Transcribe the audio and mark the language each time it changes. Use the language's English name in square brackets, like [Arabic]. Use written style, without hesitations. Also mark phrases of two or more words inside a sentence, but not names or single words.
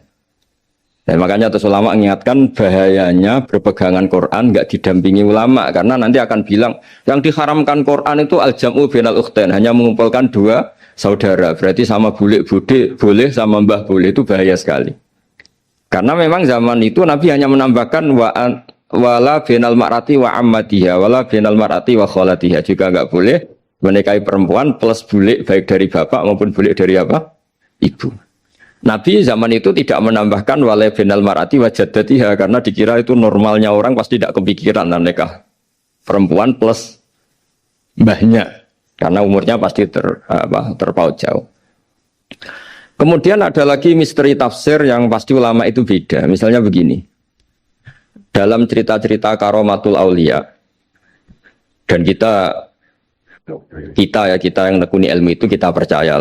[Indonesian] Dan makanya terus ulama mengingatkan bahayanya berpegangan Quran enggak didampingi ulama, karena nanti akan bilang yang diharamkan Quran itu [Arabic] الجمع بين الأختين, [Indonesian] hanya mengumpulkan dua saudara. Berarti sama bule boleh, sama mbah boleh, itu bahaya sekali. Karena memang zaman itu Nabi hanya menambahkan [Arabic] ولا بين المرأة وعمتها, ولا بين المرأة وخالتها, [Indonesian] juga enggak boleh menikahi perempuan plus bule baik dari bapak maupun bule dari apa? Ibu. Nabi zaman itu tidak menambahkan [Arabic] ولا بين المرأة وجدتها, [Indonesian] karena dikira itu normalnya orang pasti tidak kepikiran nikah perempuan plus mbahnya, karena umurnya pasti terpaut jauh. Kemudian ada lagi misteri tafsir yang pasti ulama itu beda. Misalnya begini, dalam cerita-cerita [Arabic] كرامات الأولياء, [Indonesian] dan kita yang nekuni ilmu itu kita percaya.